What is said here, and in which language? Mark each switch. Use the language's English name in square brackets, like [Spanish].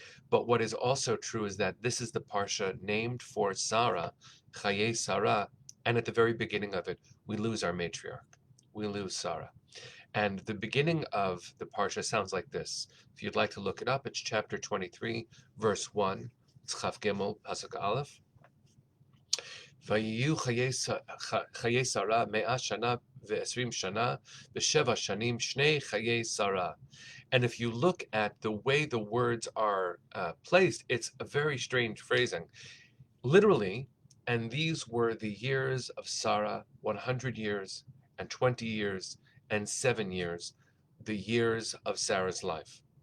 [English] But what is also true is that this is the Parsha named for Sarah, Chayei Sarah, and at the very beginning of it, we lose our matriarch. We lose Sarah. And the beginning of the Parsha sounds like this. If you'd like to look it up, it's chapter 23, verse 1. It's [Hebrew] Chaf Gimel, Pasuk Aleph. ויהיו חיי שרה 120 שנה ו7 שנים שני חיי שרה. [English] And if you look at the way the words are placed, it's a very strange phrasing. Literally, and these were the years of Sarah, 100 years and 20 years and 7 years, the years of Sarah's life.